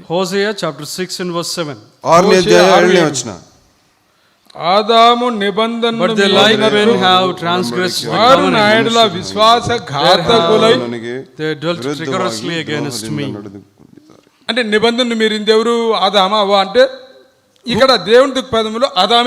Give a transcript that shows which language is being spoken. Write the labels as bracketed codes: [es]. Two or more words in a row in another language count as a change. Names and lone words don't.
[en] Hosea chapter 6 and verse 7. [kn] 6ನೇ ಅಧ್ಯಾಯ 7ನೇ ವಚನ. [te] ఆదాము నిబంధనను [en] But they like men have transgressed the [te] వారు నా [en] covenant. [te] యెడల విశ్వాసఘాతకులై [en] They dwelt rigorously against me. [te] అంటే నిబంధనను మీరింది ఎవరు? ఆదామా అవ్వ అంటే ఇక్కడ దేవుని దృక్పథంలో ఆదామే.